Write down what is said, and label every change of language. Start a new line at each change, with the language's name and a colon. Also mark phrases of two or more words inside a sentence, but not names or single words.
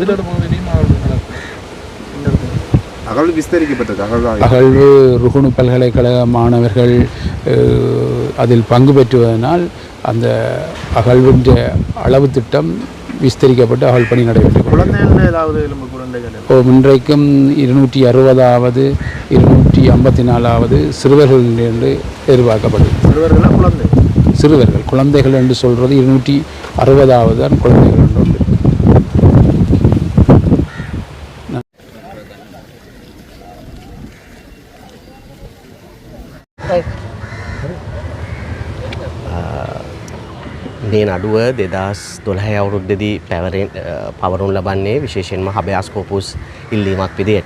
Tamil: அகழ்வு ருகுணு பல்கலைக்கழக மாணவர்கள் அதில் பங்கு பெற்றுவதனால் அந்த அகழ்வின் அளவு திட்டம் விஸ்தரிக்கப்பட்டு அகழ் பணி நடைபெற்றது. இன்றைக்கும் 260வது 254வது சிறுவர்கள் என்று எதிர்பார்க்கப்படுகிறது. சிறுவர்கள் குழந்தைகள் என்று சொல்கிறது 260வது தான் குழந்தைகள் என்று உண்டு.
Sinhala: මේ නඩුව 2012 අවුරුද්දේදී පවරුම් ලබන්නේ විශේෂයෙන්ම
Latin: habeas corpus
Sinhala: ඉල්ලීමක් විදියට.